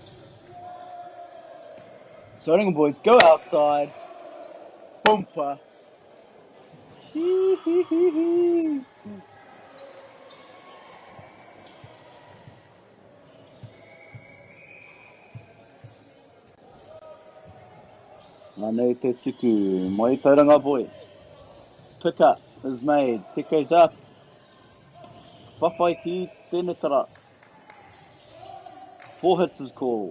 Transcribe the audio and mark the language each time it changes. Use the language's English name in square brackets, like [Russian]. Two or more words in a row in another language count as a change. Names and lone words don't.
[English] Tauranga boys go outside. Bumper. [Māori] Anei te tuku. [English] Mai Tauranga boys. Pick up is made. Set goes up. [Māori] Whawhai ki tēnei tara. [English] 4 hits is called.